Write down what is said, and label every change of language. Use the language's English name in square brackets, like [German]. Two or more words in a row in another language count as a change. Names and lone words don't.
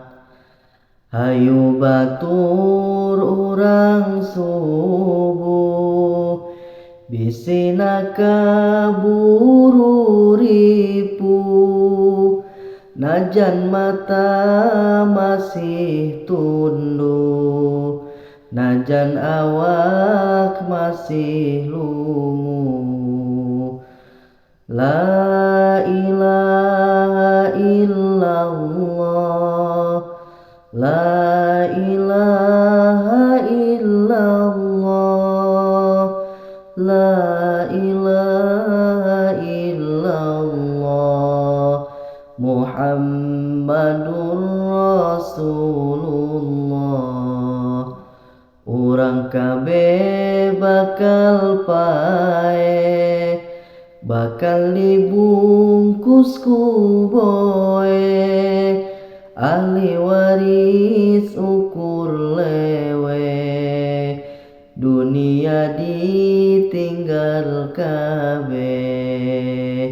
[Sundanese] Hayu batur urang subuh, bisina kaburu ripuh, najan mata masih tunduh, najan awak masih lunguh. [Arabic] لا إله إلا الله، لا إله إلا الله، لا إله إلا الله محمد رسول الله. [Sundanese] Urang kabeh bakal pae, bakal dibungkus ku boe, ahli waris ukur lewe, dunia ditinggal kabeh.